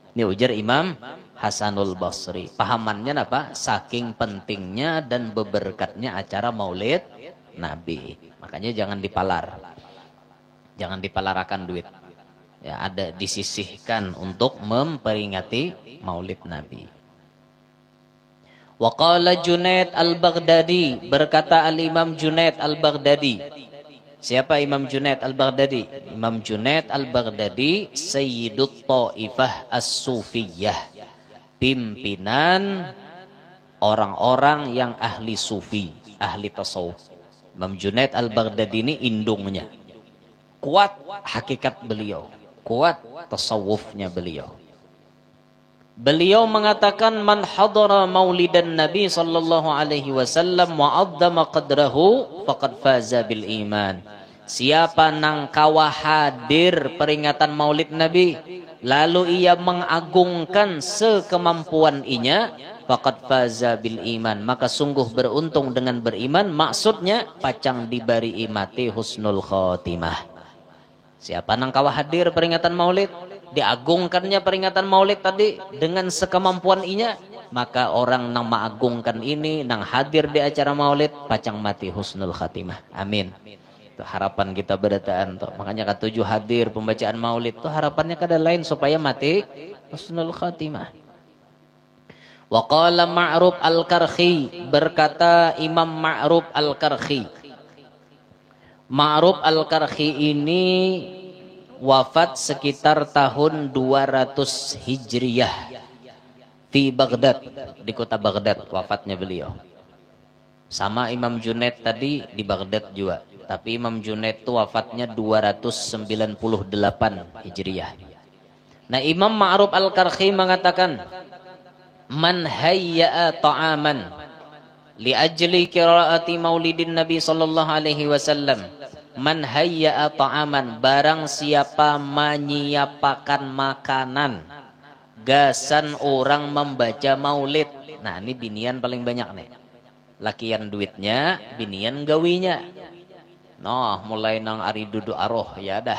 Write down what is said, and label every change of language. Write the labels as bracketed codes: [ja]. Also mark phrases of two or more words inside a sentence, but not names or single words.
[bjn] Ini ujar Imam Hasanul Basri. Pahamannya apa? [id] Saking pentingnya dan beberkatnya acara Maulid Nabi. [bjn] Makanya jangan dipalar. Jangan dipalarakan duit. [id] Ya, ada disisihkan untuk memperingati Maulid Nabi. [ar] وقال [id] Junaid Al-Baghdadi, berkata Al-Imam Junaid Al-Baghdadi. Siapa Imam Junaid Al-Baghdadi? Imam Junaid Al-Baghdadi [ar] سيد الطائفة الصوفية, [id] pimpinan orang-orang yang ahli sufi, ahli tasawuf. [bjn] Imam Junaid Al-Baghdadi ini indungnya. Kuat hakikat beliau, kuat tasawufnya beliau. [id] Beliau mengatakan [ar] من حضر مولد النبي صلى الله عليه وسلم وعظم قدره فقد فاز بالإيمان. [bjn] Siapa nang kawa hadir peringatan Maulid Nabi lalu ia mengagungkan sekemampuan inya, [ar] فقد فاز بالإيمان, [bjn] maka sungguh beruntung dengan beriman. Maksudnya pacang dibari imati [ar] حسن الخاتمة. [bjn] Siapa nang kawa hadir peringatan Maulid, diagungkannya peringatan Maulid tadi dengan sekemampuan inya, maka orang nang mengagungkan ini, nang hadir di acara Maulid, pacang mati [ar] حسن الخاتمة. [bjn] Amin. Itu harapan kita berataan tuh. Makanya ketujuh hadir pembacaan Maulid tuh harapannya kada lain supaya mati [ar] حسن الخاتمة. وقال معروف الكرخي, [id] berkata Imam Ma'ruf Al-Karkhi. Ma'ruf Al-Karkhi ini wafat sekitar tahun 200 Hijriyah di Baghdad, di kota Baghdad wafatnya beliau. Sama Imam Junaid tadi di Baghdad juga, tapi Imam Junaid itu wafatnya 298 Hijriyah. Nah, Imam Ma'ruf Al-Karkhi mengatakan, [ar] من هيأ طعاما لأجل قراءة مولد النبي صلى الله عليه وسلم. من هيأ طعاما, [bjn] barang siapa menyiapkan makanan gasan orang membaca maulid. Nah, ini binian paling banyak nih. Lakian duitnya, binian gawinya. Nah, mulai nang ari dudu aroh ya dah.